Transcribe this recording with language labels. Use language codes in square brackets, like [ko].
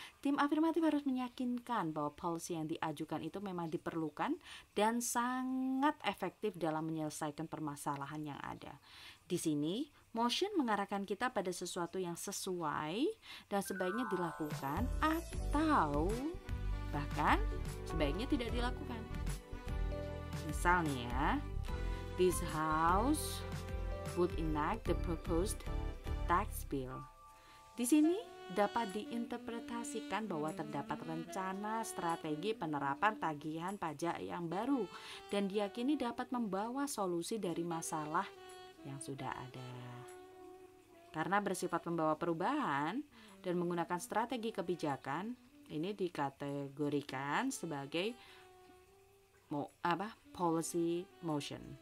[id] Tim afirmatif harus meyakinkan bahwa policy yang diajukan itu memang diperlukan dan sangat efektif dalam menyelesaikan permasalahan yang ada. Di sini, motion mengarahkan kita pada sesuatu yang sesuai dan sebaiknya dilakukan atau bahkan sebaiknya tidak dilakukan. Misalnya ya, [en] this house would enact the proposed tax bill. [id] Di sini dapat diinterpretasikan bahwa terdapat rencana strategi penerapan tagihan pajak yang baru dan diyakini dapat membawa solusi dari masalah yang sudah ada. Karena bersifat membawa perubahan dan menggunakan strategi kebijakan, ini dikategorikan sebagai policy motion.